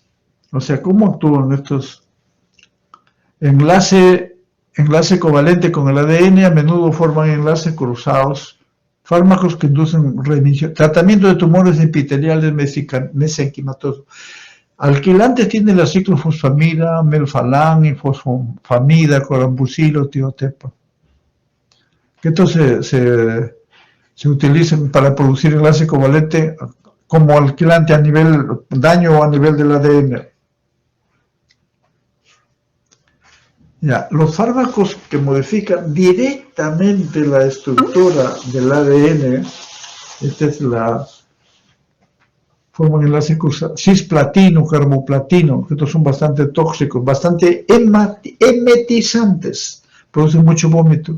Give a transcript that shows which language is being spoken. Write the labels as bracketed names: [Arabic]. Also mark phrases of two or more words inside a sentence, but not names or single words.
[Spanish] O sea, ¿cómo actúan estos? Enlace covalente con el ADN, a menudo forman enlaces cruzados. Fármacos que inducen remisión. Tratamiento de tumores epiteliales mesenquimatosos. Alquilantes tienen la ciclofosfamida, melfalán, ifosfamida, corambucilo, tiotepa. Que estos se utilizan para producir enlace covalente como alquilante a nivel daño o a nivel del ADN. Ya, los fármacos que modifican directamente la estructura del ADN, esta es la forman enlace cruzado, cisplatino, carboplatino, que estos son bastante tóxicos, bastante emetizantes, producen mucho vómito.